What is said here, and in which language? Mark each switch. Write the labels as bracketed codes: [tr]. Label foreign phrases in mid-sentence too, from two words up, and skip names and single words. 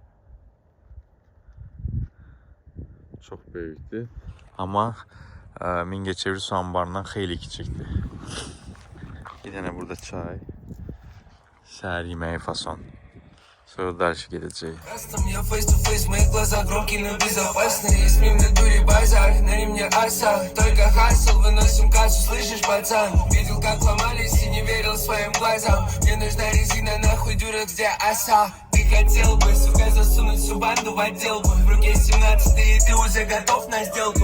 [az] Çox böyükdür. Amma Mingəçevir su anbarından xeyli kiçikdir. Bir dənə burada çay. Səhər yeməyi fason. Sonra dərsi gedəcək. [en] Я face to face, [ru] мои глаза громкие, но безопасные. С ним на дуре базар, на ремне аса. Только хасл, выносим кассу, слышишь, пацан? Видел, как ломались и не верил своим глазам. Мне нужна резина, нахуй дюрек, где оса. Ты хотел бы, сука, засунуть всю банду в отделку. В руке 17 и ты уже готов на сделку.